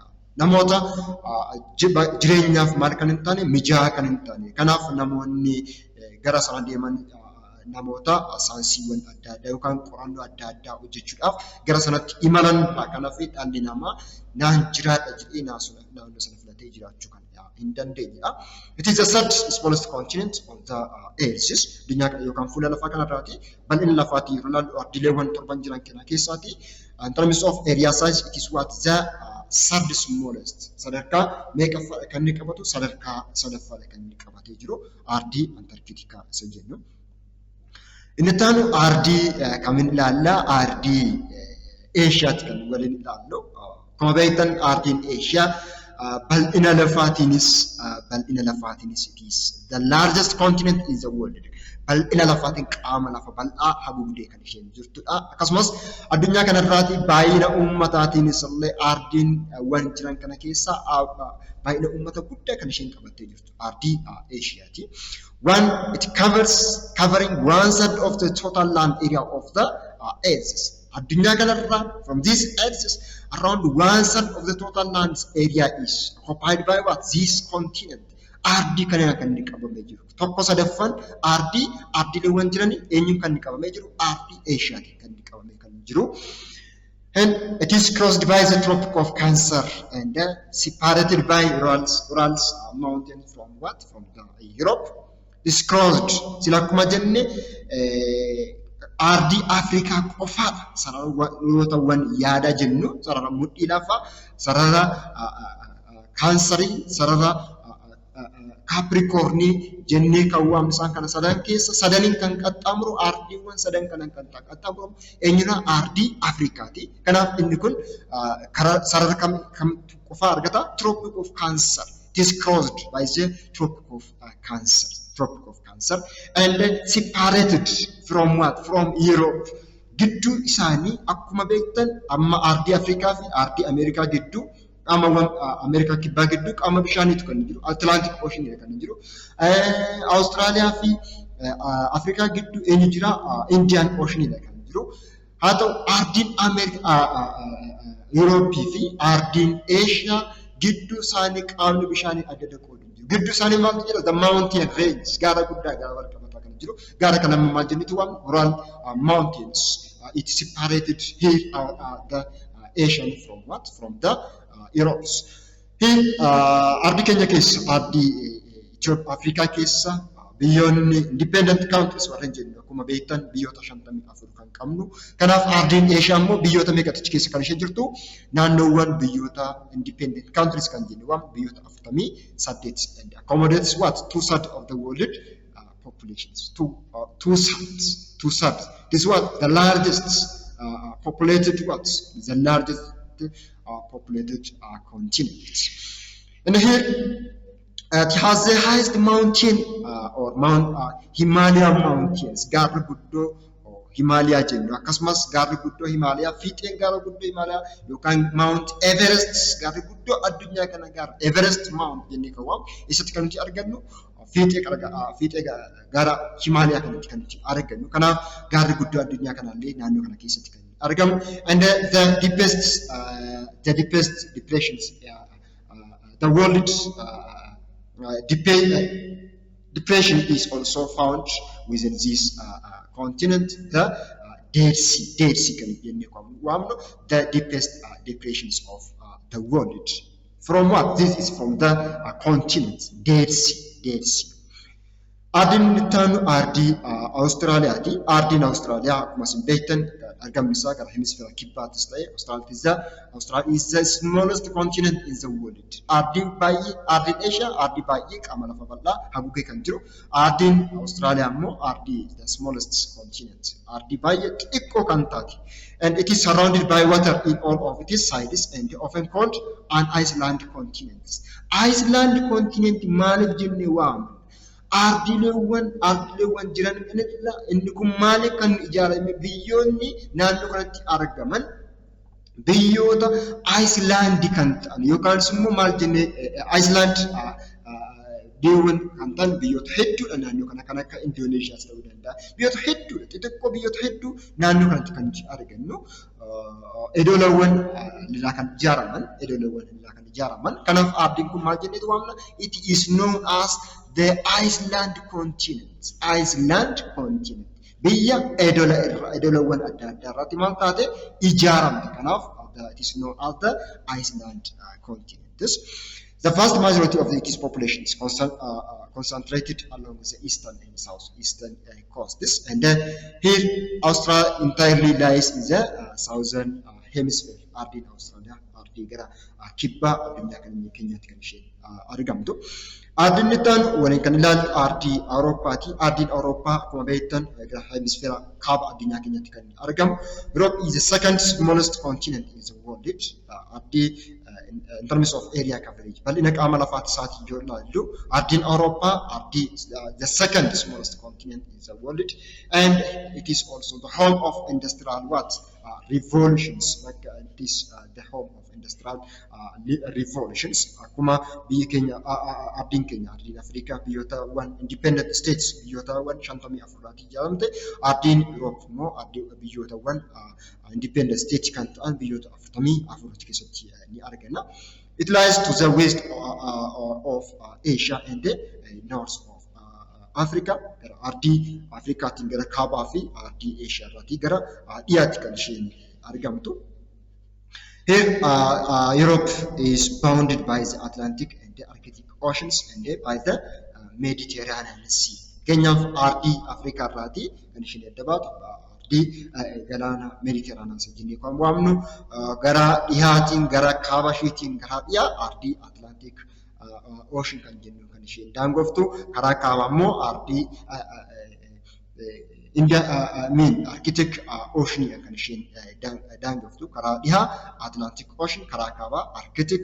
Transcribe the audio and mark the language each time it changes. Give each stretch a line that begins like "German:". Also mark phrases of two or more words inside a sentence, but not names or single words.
Oromo: Namoota jireenyaaf maal kan hin taane, mijaa'aa kan hin taane. Kanaaf namoonni gara sana deeman namoota saayinsiiwwan adda addaa yookaan qorannoo adda addaa hojjechuudhaaf gara sanatti imalan. Kanaaf dhalli namaa naan jiraadha jedhee naannoo sana filatee jiraachuu kan hin dandeenyedha.
English: It is the third smallest continent on the earth.
Oromo: Addunyaa kana yookaan fuula lafaa kanarraati bal'ina lafaatii yeroo ilaallu ardiileewwan torban jiran kana keessaati.
English: In terms of area size, it is what the third smallest.
Oromo: Sadarkaa meeqaffaa kan inni qabatu? Sadarkaa sadaffaadha kan inni qabatee jiru ardii Antarctica isa jennu. Inni taanu ardii kamiin ilaalla? Ardii Eeshiyaatti kan waliin ilaallu. Akkuma beektan ardiin Eeshiyaa bal'ina lafaatiinis
English: it is the largest continent in the world.
Oromo: Bal'ina lafaatiin qaama lafa bal'aa haguugdee kan isheen jirtudha. Akkasumas addunyaa kanarraati baay'ina uummataatiinis illee ardiin wan jiran kana keessaa baay'ina uummata guddaa kan isheen qabattee jirtu ardii Eeshiyaati.
English: It covering 1/3 of the total land area of the earth.
Oromo: Addunyaa kanarraa
English: from these earths around 1/3 of the total land area is occupied by what? This continent.
Oromo: Ardii kana kan inni qabamee jiru. Tokko sadaffaan ardiileewwan jiran eenyuun kan inni qabamee jiru? Ardii Eeshiyaatti kan inni qabamee kan jiru.
English: And it is crossed by the Tropic of Cancer and separated by Urals mountain from what? From the Europe. This crossed.
Oromo: Sila akkuma jenne ardii Afrikaa qofaadha. Sararootawwan yaada jennu sarara mudhii lafaa, sarara kaansarii, sarara Capricornii jennee kan waamnu isaan kana sadan keessa sadaniin kan qaxxaamuru ardiiwwan sadan kanan kan qaxxaamuru eenyudha? Ardii Afrikaati. Kanaaf inni kun sarara kam qofaa argata?
English: Tropic of Cancer. It is crossed by the Tropic of Cancer. And then separated from what? From Europe.
Oromo: Gidduu isaanii akkuma beektan amma ardii Afrikaa fi ardii Ameerikaa gidduu Amerikaa kibbaa gidduu qaama bishaaniitu kan jiru. Atlantic Ocean kan jiru. Austraaliyaa fi Afrikaa gidduu eenyu jira? Indian Ocean kan jiru. Haa ta'u ardiin Yurooppii fi ardiin Eeshiyaa gidduu isaanii qaamni bishaanii adda adda qoodu jiru. Gidduu isaanii maaltu jira?
English: The mountain range
Oromo: gaara guddaa gaara wal qabataa kan jiru. Gaara kana maal jennitu waan Ural mountains.
English: It is separated here the Asian from what? From the Europes.
Oromo: Here ardi keenya keessa ardi Afrikaa keessa biyyoonni
English: independent countries
Oromo: warreen jennu akkuma beektan biyyoota 54 kan qabnu. Kanaaf ardiin Eeshiyaa immoo biyyoota meeqatti keessa kan ishee jirtu? Naannoowwan biyyoota
English: independent countries
Oromo: kan jennu waan biyyoota 48
English: and accommodates what? 2/3 of the world populations. Two-thirds. This is what? The largest populated what? The largest populated continent. And here it has the highest mountain or Himalayan mountains.
Oromo: Gaarri guddoo Himalaya jennu akkasumas gaarri guddoo Himalaya fiixeen gaara guddoo Himalaya yookaan Mount Everest gaarri guddoo addunyaa kana gaara Everest Mount jennee kan waamu isatti kan nuti argannu fiixee gaara Himalaya kanatti kan nuti argannu. Kanaaf gaarri guddoo addunyaa kanallee naannoo kana keessatti kan argamu.
English: And the deepest depressions the world depression is also found within this continent, the Dead Sea
Oromo: kan jennee kan waamnu
English: the deepest depressions of the world. From what? This is from the continent, Dead Sea.
Oromo: Ardiin ittaanu ardii Awustiraaliyaati. Ardiin Awustiraaliyaa akkuma isin beektan argamni isaa gara hemisfeera kibbaattis ta'e
English: Australia is the smallest continent in the world.
Oromo: Ardiin Eeshiyaa ardii baay'ee qaama lafa bal'aa haguugee kan jiru. Ardiin Awustiraaliyaa immoo ardii
English: the smallest continent.
Oromo: Ardii baay'ee xiqqoo kan taate.
English: And it is surrounded by water in all of its sides and often called an island continent.
Oromo: Island continent maaliif jennee waamna? Ardiileewwan jiran inni kun maaliif kan ijaarame? Biyyoonni naannoo kanatti argaman biyyoota Iceland kan ta'an yookaan immoo maal jennee Iceland deewwan kan ta'an biyyoota hedduudha naannoo kana kan akka Indoneeshiyaas ta'uu danda'a. Biyyoota hedduudha xixiqqoo biyyoota hedduu naannoo kanatti kan nuti argannu. Edoolawwan lilaa kan ijaaraman. Kanaaf ardiin kun maal jenneetu waamna?
English: It is known as the Iceland continent.
Oromo: Biyya edoolawwan adda addaa irratti maal taate ijaaramte.
English: Kanaaf it is known as the Iceland continent. The vast majority of its population is concentrated along the eastern and southeastern coasts. And here Australia entirely lies in the southern hemisphere.
Oromo: Ardiin Australia ardii gara kibbaa addunyaa kana keenyatti kan isheen argamtu. Ardiin itaan waliin kan ilaalu ardii Awurooppaati. Ardiin Awurooppaa akkuma beektan gara hemisfeera kaaba addunyaa keenyatti kan argamu.
English: Europe is the second smallest continent in the world. Ardii in terms of area coverage.
Oromo: Bal'ina qaama lafaati isaatii yoo ilaallu ardiin Awurooppaa ardii
English: the second smallest continent in the world, and it is also the home of industrial revolutions. Like it is the home of industrial revolutions.
Oromo: Akkuma biyyi keenya ardiin Afrikaa biyyoota
English: independent states
Oromo: biyyoota 54 ijaaramte, ardiin Europe immoo biyyoota
English: independent states
Oromo: kan ta'an biyyoota 44 keessatti ni argina.
English: It lies to the west of Asia and the north of Africa.
Oromo: Ardii Afrikaatiin gara kaabaa fi ardii Asia irraatii gara dhiyaatti kan isheen argamtu.
English: Here Europe is bounded by the Atlantic and the Arctic Oceans and by the Mediterranean Sea.
Oromo: Keenyaaf ardii Afrikaa irraatii kan isheen adda baatu galaana Mediterranean Sea jennee kan waamnu, gara dhihaatiin gara kaaba isheetiin gara dhiyaa ardii Atlantic Ocean kan jennu kan isheen daangoftu, karaa kaabaa immoo ardii Arctic Ocean kan isheen daangoftu, karaa dhihaa Atlantic Ocean, karaa kaabaa Arctic.